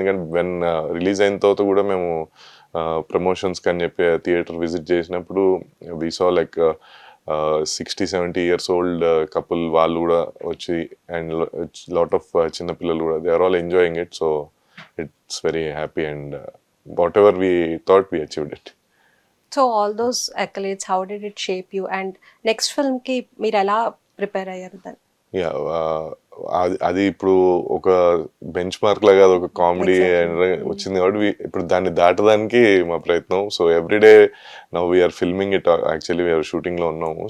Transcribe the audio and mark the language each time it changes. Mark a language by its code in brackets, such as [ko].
[te] ఎందుకంటే when release అయిన తర్వాత కూడా మేము ప్రమోషన్స్కి అని చెప్పి థియేటర్ విజిట్ చేసినప్పుడు [en] we saw like 60-70 years old couple [te] వాళ్ళు కూడా వచ్చి అండ్ లాట్ ఆఫ్ చిన్నపిల్లలు కూడా [en] They are all enjoying it. So it's very happy and whatever we thought we achieved it. So all those accolades, how did it shape you? [te] And next ఫిల్మ్కి మీరు ఎలా prepare అయ్యారు దాన్ని? Yeah అది ఇప్పుడు ఒక bench mark లాగా అది ఒక కామెడీ వచ్చింది కాబట్టి ఇప్పుడు దాన్ని దాటడానికి మా ప్రయత్నం. [en] so everyday now we are filming it, actually we are [te] షూటింగ్లో ఉన్నాము.